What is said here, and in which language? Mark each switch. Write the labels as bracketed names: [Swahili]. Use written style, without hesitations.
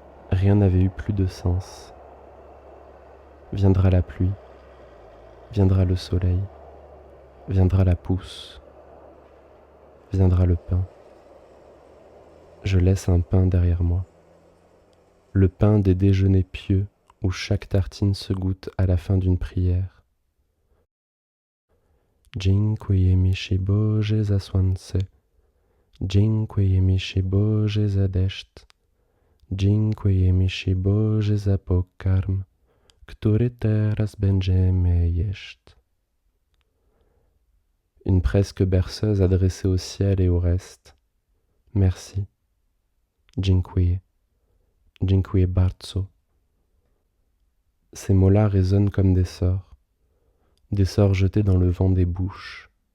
[French] Rien n'avait eu plus de sens. Viendra la pluie, viendra le soleil, viendra la pousse, viendra le pain. Je laisse un pain derrière moi. Le pain des déjeuners pieux où chaque tartine se goûte à la fin d'une prière. [Polish] Dziękuję mi Boże za słońce, dziękuję mi Boże za deszcz, dziękuję mi Boże za pokarm, który teraz będziemy jeść. [French] Une presque berceuse adressée au ciel et au reste. Merci. Dziękuję. [Polish] Dziękuję bardzo. [French] Ces mots-là résonnent comme des sorts jetés dans le vent des bouches.